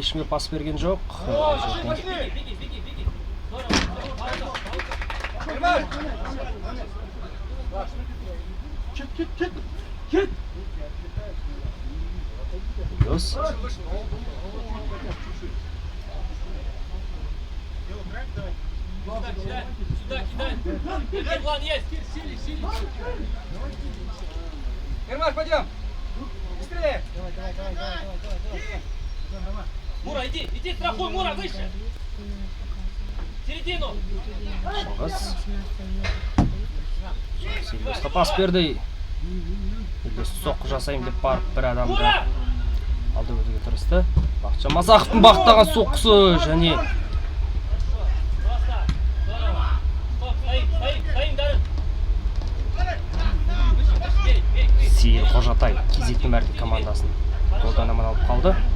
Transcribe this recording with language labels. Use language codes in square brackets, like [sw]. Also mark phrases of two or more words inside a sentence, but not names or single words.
[kk] Ешкімге пас берген жоқ. Кет! Елдос. [ru] Сюда кидай. План есть. Ермаш, пойдем! Быстрее! Мура, иди, страхуй, Мура, выше. Середину. [kk] Шыңғыс. Елдосқа пас берді. Елдос соққы жасайым деп барып бір адамды алды өтуге тырысты. Бақытжан Масақовтың бағыттаған соққысы және Сейіл Қожатай кезекті мәрте командасын голдан аман алып қалды.